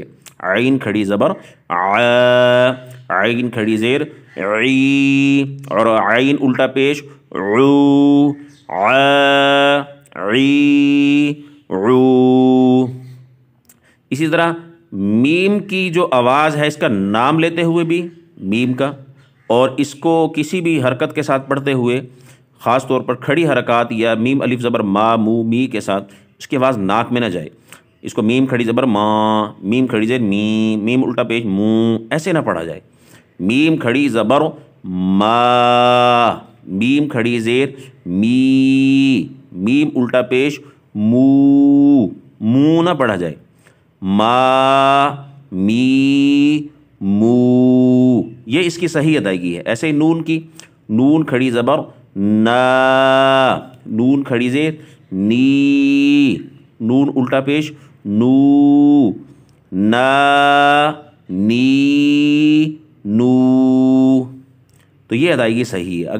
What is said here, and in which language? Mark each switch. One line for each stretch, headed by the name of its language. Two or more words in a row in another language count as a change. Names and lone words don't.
Urdu: عین کھڑی زبر آ، عین کھڑی زیر عی، اور عین الٹا پیش عو، آ، عی، عو۔ اسی طرح میم کی جو آواز ہے، اس کا نام لیتے ہوئے بھی میم کا، اور اس کو کسی بھی حرکت کے ساتھ پڑھتے ہوئے، خاص طور پر کھڑی حرکات یا میم الف زبر ما مو می کے ساتھ اس کی آواز ناک میں نہ جائے۔ اس کو میم کھڑی زبر ما، میم کھڑی زیر می، میم الٹا پیش مو، ایسے نہ پڑھا جائے۔ میم کھڑی زبر ما، میم کھڑی زیر می، میم الٹا پیش مو، مو نہ پڑھا جائے۔ ما می مو، یہ اس کی صحیح ادائیگی ہے۔ ایسے ہی نون کی، نون کھڑی زبر نا، نون کھڑی زیر نی، نون الٹا پیش نو، نا نی نو، تو یہ ادائیگی صحیح ہے۔